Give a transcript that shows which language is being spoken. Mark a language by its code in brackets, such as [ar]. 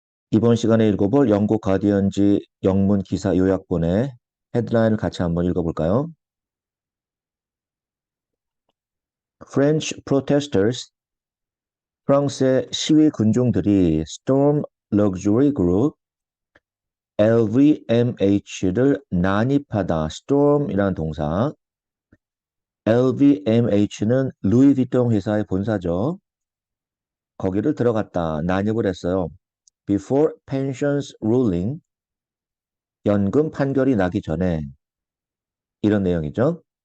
[ko] 이번 시간에 읽어볼 영국 가디언지 영문 기사 요약본의 헤드라인을 같이 한번 읽어볼까요? [en] French protesters, [ko] 프랑스의 시위 군중들이 [en] Storm Luxury Group LVMH를 난입하다. [ko] Storm이라는 동사. LVMH는 루이비통 회사의 본사죠. 거기를 들어갔다. 난입을 했어요. [en] Before pensions ruling, [ko] 연금 판결이 나기 전에 이런 내용이죠.